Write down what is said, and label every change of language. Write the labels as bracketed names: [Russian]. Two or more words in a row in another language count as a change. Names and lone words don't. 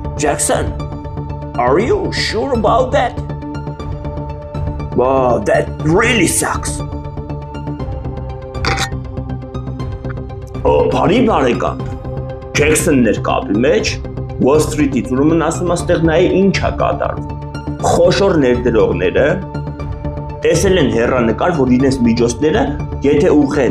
[English] Jackson, are you sure about that? Wow, that really sucks. [Armenian] Բարի բարեկամ, Jackson-ներ կապի մեջ, Wall Street-ից ուրեմն ասում աստեղ նայի ինչ է կատարվում։ Խոշոր ներդրողները տեսել են հեռանկար, որ իրենց միջոցները, եթե ուղղեն